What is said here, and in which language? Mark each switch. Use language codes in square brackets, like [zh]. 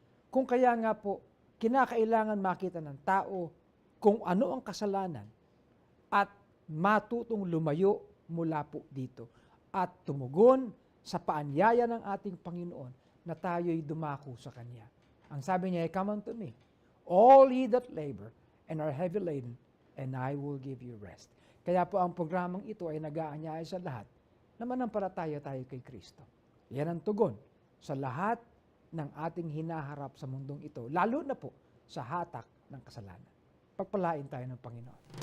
[tl] Kung kaya nga po, kinakailangan makita ng tao kung ano ang kasalanan at matutong lumayo mula po dito at tumugon sa paanyaya ng ating Panginoon na tayo'y dumako sa Kanya. Ang sabi niya ay, [en] come unto me, all ye that labor and are heavy laden, and I will give you rest. [tl] Kaya po ang programang ito ay nag-aanyaya sa lahat na manampalataya tayo kay Kristo. Yan ang tugon sa lahat ng ating hinaharap sa mundong ito, lalo na po sa hatak ng kasalanan. Pagpalain tayo ng Panginoon.